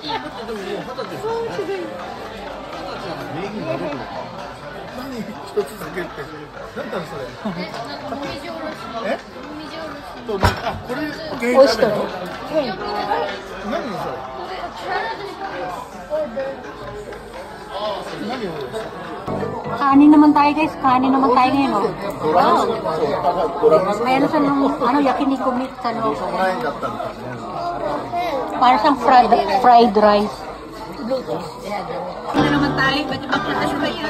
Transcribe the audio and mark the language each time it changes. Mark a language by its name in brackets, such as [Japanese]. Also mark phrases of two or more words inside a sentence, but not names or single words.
[Japanese] 何一つだけって何だろそれえとあこれオイスター何それ何を [Filipino] kanin naman tayo guys, kanin naman tayo ngayon oh. Wow. Mayroon sa yakiniku meat sa loob. Para siyang fried rice. Ano naman tayo? Ba't ipagkatas ba yan?